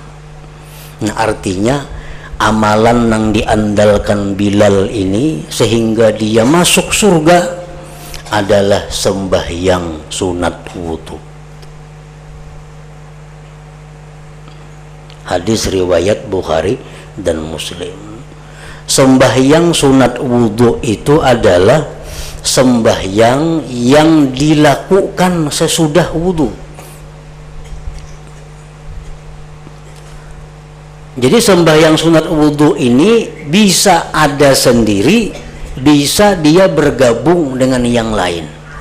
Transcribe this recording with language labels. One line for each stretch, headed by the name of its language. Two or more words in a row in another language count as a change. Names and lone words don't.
Indonesian: Nah, artinya amalan yang diandalkan Bilal ini sehingga dia masuk surga adalah sembahyang sunat wudu. Hadis riwayat Bukhari dan Muslim. Sembahyang sunat wudu itu adalah sembahyang yang dilakukan sesudah wudu. Jadi sembahyang sunat wudu ini bisa ada sendiri, bisa dia bergabung dengan yang lain.